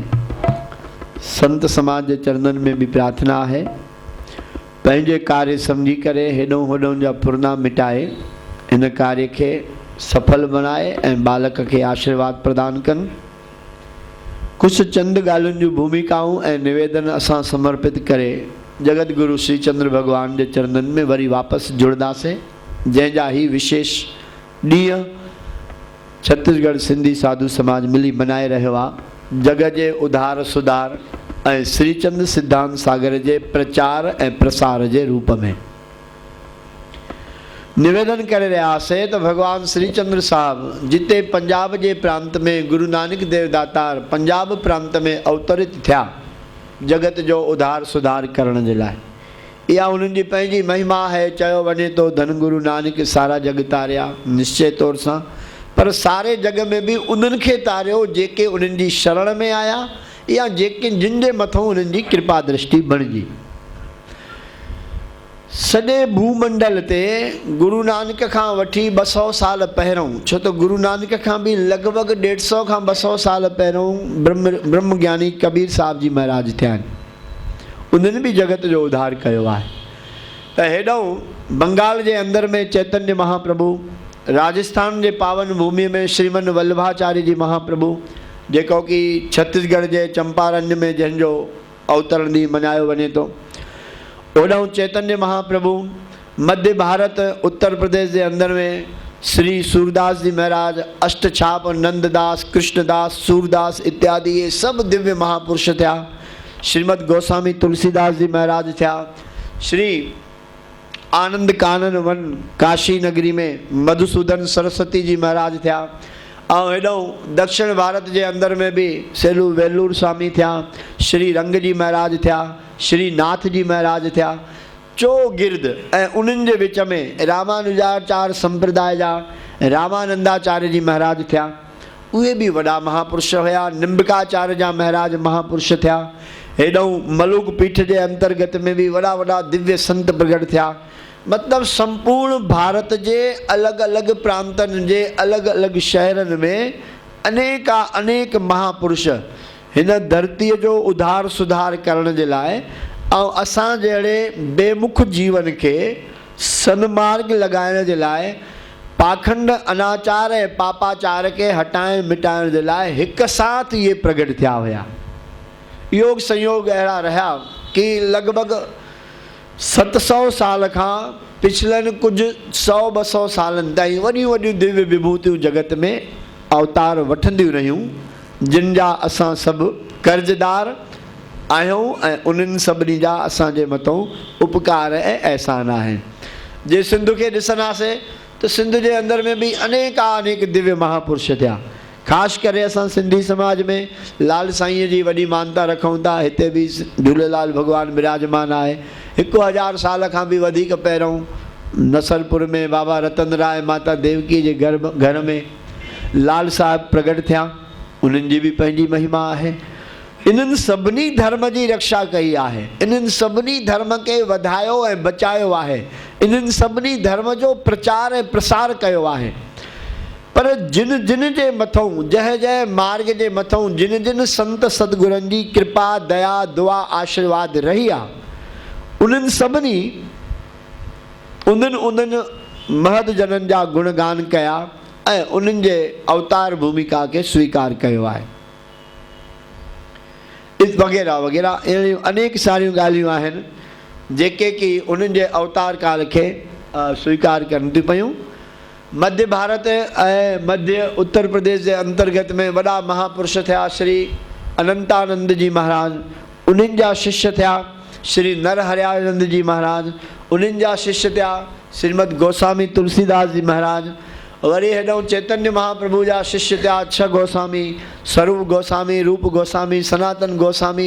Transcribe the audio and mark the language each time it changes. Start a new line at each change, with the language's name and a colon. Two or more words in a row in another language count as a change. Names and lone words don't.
Sindhi: संत समाज के चरणन में भी प्रार्थना है, पंहिंजे कार्य समझी करे हेॾों होॾों जा फुरना मिटाए इन कार्य के सफल बनाए ऐं बालक खे आशीर्वाद प्रदान कनि। कुछ चंद ॻाल्हियुनि जूं भूमिकाऊं ऐं निवेदन असां समर्पित करे जगत गुरु श्री चंद्र भगवान जे चरणनि में वरी वापसि जुड़ंदासीं, जंहिंजा ही विशेष ॾींहं छत्तीसगढ़ सिंधी साधु समाज मिली मनाए रहियो आहे। जग जे उधार सुधार ऐं श्रीचंद सिद्धांत सागर जे प्रचार ऐं प्रसार जे रूप में निवेदन करे रहियासीं त भगवान श्रीचंद्र साहब जिते पंजाब जे प्रांत में गुरु नानक देव दातार पंजाब प्रांत में अवतरित थिया जगत जो उधार सुधार करण जे लाइ, इहा उन्हनि जी पंहिंजी महिमा है। चयो वञे तो धन गुरु नानक सारा जग तारिया, निश्चय तौर सां, पर सारे जग में भी उन्हनि खे तारियो जेके उन्हनि जी शरण में आया या जेके जिन जे मथां उन्हनि जी कृपा दृष्टि बणिजी। सॼे भूमंडल ते गुरु नानक खां वठी 200 साल पहिरों, छो तो गुरु नानक खां भी लॻभॻि 150 खां 200 साल पहिरों ब्रह्म ज्ञानी कबीर साहब जी महाराज थिया आहिनि। उन्हनि भी जगत जो उद्धार कयो आहे। त हेॾो बंगाल जे अंदर में चैतन्य महाप्रभु, राजस्थान जे पावन भूमि में श्रीमन वल्लभाचार्य जी महाप्रभु, जेको कि छत्तीसगढ़ जे चंपारन में जंहिंजो अवतरण ॾींहुं मल्हायो वञे थो, ओॾां चैतन्य महाप्रभु। मध्य भारत उत्तर प्रदेश के अंदर में श्री सूरदास जी महाराज, अष्टछाप नंददास, कृष्णदास, सूरदास इत्यादि ये सब दिव्य महापुरुष थिया। श्रीमद गोस्वामी तुलसीदास जी महाराज थिया। श्री आनंद कानन वन काशी नगरी में मधुसूदन सरस्वती जी महाराज थिया। और हेॾो दक्षिण भारत के अंदर में भी सेलू वेलूर स्वामी थिया, श्री रंग जी महाराज थिया, श्री नाथ जी महाराज थिया। चौगिर्द ऐं उन्हनि जे विच में रामानुजाचार्य संप्रदाय जा रामानंदाचार्य जी महाराज थिया, उहे भी वॾा महापुरुष हुआ। निम्बकाचार्य जा महाराज महापुरुष थिया। हेॾो मलुक पीठ के अंतर्गत में भी वॾा वॾा दिव्य संत प्रगट थिया। मतलब संपूर्ण भारत के अलग अलग प्रांतन के अलग अलग शहरन में अनेक महापुरुष इन धरती जो उधार सुधार करण के लाए और असां जहिड़े बेमुख जीवन के सन्मार्ग लगाइण के लाए, पाखंड अनाचार ए पापाचार के हटाइण मिटाइण के लाए एक साथ ये प्रगट थिया हुआ। योग संयोग अड़ा रहा कि लगभग 700 साल का पिछलन कुछ 100-200 सालन ताईं वॾियूं वॾियूं दिव्य विभूतियूं जगत में अवतार वठंदियूं रहियूं, जिन जा असां सब कर्जदार आहियूं ऐं उन्हनि सभिनी जा असांजे मथां उपकार ऐं एहसान आहिनि। जे सिंध के ॾिसंदासीं तो सिंध के अंदर में भी अनेक दिव्य महापुरुष थिया। खास करे असां सिंधी समाज में लाल साईं जी वॾी मानता रखूं था। हिते भी झूलेलाल भगवान विराजमान आहे। 1000 साल का भी वधिक पहिरों नसरपुर में बाबा रतन राय माता देवकी के घर में लाल साहब प्रगट थिया। उन्हनि जी भी पंहिंजी महिमा है। इन्हनि सभिनी धर्म की रक्षा कई है। इन्हनि सभिनी धर्म के वधायो ऐं बचायो है। इन्हनि सभिनी धर्म जो प्रचार ऐं प्रसार कयो है। पर जिन जिन जे मथों जह मार्ग के मथों जिन जिन संत सतगुरनि जी कृपा दया दुआ आशीर्वाद रही आ, उन्हनि सभिनी उन्हनि महद जनन जा गुणगान कया ऐं उन्हनि जे अवतार भूमिका के स्वीकार कयो है। वगैरह वगैरह अहिड़ियूं अनेक सारियूं ॻाल्हियूं आहिनि जेके कि उन्हनि जे अवतार काल के स्वीकार करनि थियूं पियूं। मध्य भारत ऐं मध्य उत्तर प्रदेश के अंतर्गत में वॾा महापुरुष थिया। श्री अनंतानंद जी महाराज, उन्हनि जा शिष्य थिया श्री नरहरियानंद जी महाराज, उन्हनि जा शिष्य थिया श्रीमद गोस्वामी तुलसीदास जी महाराज। वरी हेॾो चैतन्य महाप्रभु जा शिष्य थिया 6 गोस्वामी, स्वरूप गोस्वामी, रूप गोस्वामी, सनातन गोस्वामी।